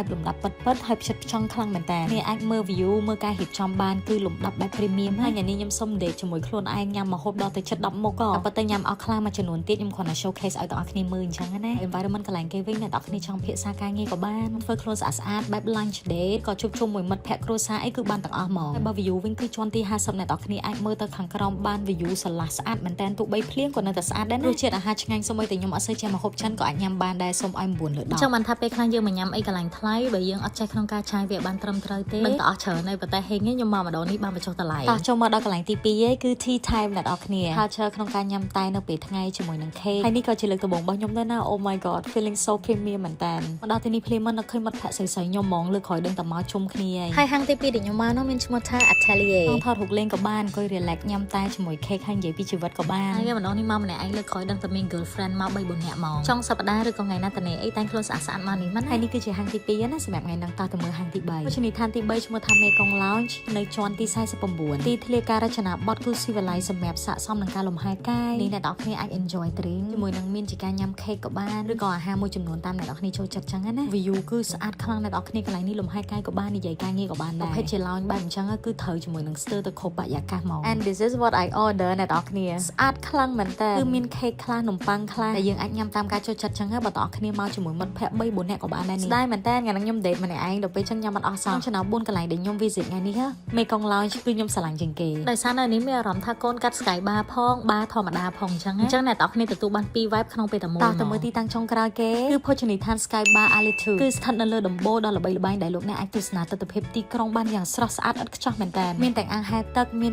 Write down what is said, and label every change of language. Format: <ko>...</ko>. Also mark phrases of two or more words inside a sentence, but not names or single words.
<km>លំដាប់ពិតៗហើយផ្ចិតផ្ចង់ខ្លាំងមែនតើអ្នកអាចមើល view មើលការរៀបចំបានគឺលំដាប់បែប premium ហើយថ្ងៃនេះខ្ញុំសុំ date ជាមួយខ្លួនឯងញ៉ាំម្ហូបដល់ទៅជិត10មុខក៏ប៉ុន្តែញ៉ាំអស់ខ្លះមួយចំនួនទៀតខ្ញុំគ្រាន់តែ showcase ឲ្យទាំងអស់គ្នាមើលអញ្ចឹងណា environment កន្លែងគេវិញអ្នកទាំងអស់គ្នាចង់ភាសាការងារក៏បានធ្វើខ្លួនស្អាតៗបែប</km> <en>lunch date</en> <km>ក៏ជួបជុំមួយមិត្តភក្តិគ្រួសារអីគឺបានទាំងអស់ហ្មងហើយបើ view វិញគឺជាន់ទី50អ្នកទាំងអស់គ្នាអាចមើលទៅខាងក្រោមបាន view ស្រឡះស្អាតមែនតើទោះ បីភ្លៀងក៏នៅតែស្អាតដែរណារសជាតិអាហារឆ្ងាញ់សូម្បីតែខ្ញុំអត់សូវចេះម្ហូបចិនក៏អាចញ៉ាំបានដែរសូមឲ្យ9លើ10ចឹងបានថាពេលខ្លះយើងមកញ៉ាំអីកន្លែងថ្លៃបើយើងអត់ចេះ ក្នុងការឆាយវាបានត្រឹមត្រូវទេមិនតអស់ច្រើនទេប៉ុន្តែហេងខ្ញុំមកម្ដងនេះបានបញ្ចុះតម្លៃតោះចូលមកដល់កន្លែងទី2ឯងគឺ</km> <en>tea time</en> <km>អ្នកទាំងអស់គ្នា culture ក្នុងការញ៉ាំតែនៅពេលថ្ងៃជាមួយនឹង cake ហើយនេះក៏ជាលើកដំបូងរបស់ខ្ញុំដែរណា</km> <en>Oh my god feeling so premium</en> <km>មែនតើមកដល់ទីនេះភ្លាមមកឃើញមិត្តភក្តិស្រីៗខ្ញុំហ្មងលើក្រោយដឹងតែមកជុំគ្នាហើយហាងទី2ដែលខ្ញុំមកនោះមានឈ្មោះថា Atelier ថតរូបលេងក៏បានអង្គុយ relax ញ៉ាំតែជាមួយ cake ហើយនិយាយពីជីវិតក៏បានហើយម្ដងនេះមកម្នាក់ឯងលើក្រោយដឹងតែមាន girlfriend មក3 4នាក់ហ្មងចុងសប្តាហ៍ឬក៏ថ្ងៃណាតនេអីតែងខ្លួនស្អាតៗមកនេះមិនហើយនេះគឺជាហាងទី2ណាសម្រាប់ថ្ងៃហ្នឹងតោះទៅមើលហាងទី3ភោជនីយដ្ឋានទី3ឈ្មោះថា Mekong Lounge នៅជាន់ទី49ទីធ្លាការរចនាបថគឺស៊ីវិល័យសម្រាប់ស័ក្តិសមនឹងការលំហែកាយនេះអ្នកទាំងអស់គ្នាអាច</km> <en>enjoy drink</en> <km>ជាមួយនឹងមានជាការញ៉ាំ cake ក៏បានឬក៏អាហារមួយចំនួនតាមអ្នកទាំងអស់គ្នាចូលចិត្តចឹងណា view គឺស្អាតខ្លាំងអ្នកទាំងអស់គ្នាកន្លែងនេះលំហែកាយក៏បាននិយាយការងារក៏បានដែរប្រភេទជា lounge បែបអញ្ចឹងគឺត្រូវ ជាមួយនឹងស្ទើរទៅគ្រប់បរិយាកាសហ្មង</km> <en>and this is what I order</en> <km>អ្នកទាំងអស់គ្នាស្អាតខ្លាំងមែនតើគឺមាន cake ខ្លះនំប៉័ងខ្លះដែលយើងអាចញ៉ាំតាមការចូលចិត្តចឹងបើទាំងអស់គ្នាមកជាមួយមិត្តភក្តិ3 4នាក់ក៏បានដែរនេះស្ដាយមែនតើថ្ងៃហ្នឹងខ្ញុំ date ម្នាក់ឯងដល់ពេលចឹងញ៉ាំអត់អស់សោះចំណាំ4កន្លែងដែលខ្ញុំ visit ថ្ងៃនេះ Mekong Lounge គឺខ្ញុំស្រឡាញ់ជាងគេដោយសារនៅនេះមានអារម្មណ៍ ថាកូនកាត់</km> <en>sky bar</en> <km>ផងបារធម្មតាផងចឹងអ្នកទាំងអស់គ្នាទទួលបាន2 vibe ក្នុងពេលតែមួយតោះទៅមើលទីតាំងចុងក្រោយគេគឺភោជនីយដ្ឋាន Sky Bar Altitude គឺស្ថិតនៅលើដំបូលដ៏ល្បីល្បាញដែលលោកអ្នកអាចទស្សនាទិដ្ឋភាពទីក្រុងបានយ៉ាងស្រស់ស្អាតឥតខ្ចោះមែនតើមានទាំងអាងហែលទឹកមាន</km>